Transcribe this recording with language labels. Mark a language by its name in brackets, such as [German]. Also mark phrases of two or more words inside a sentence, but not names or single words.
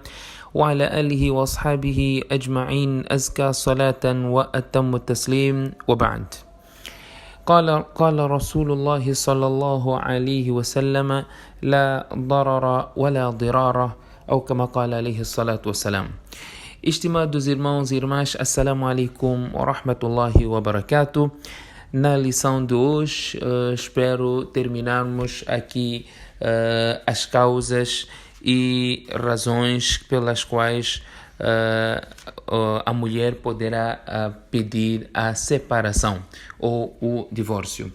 [Arabic] وعلى آله وأصحابه أجمعين. أزكى صلاة وأتم تسليم. وبعد. قال رسول الله صلى الله عليه وسلم لا ضرر ولا ضرار أو كما قال عليه الصلاة والسلام. [Portuguese] Estimados irmãos e irmãs, [Arabic] السلام عليكم ورحمة الله وبركاته. [Portuguese] Na lição de hoje, espero terminarmos aqui as causas e razões pelas quais a mulher poderá pedir a separação ou o divórcio.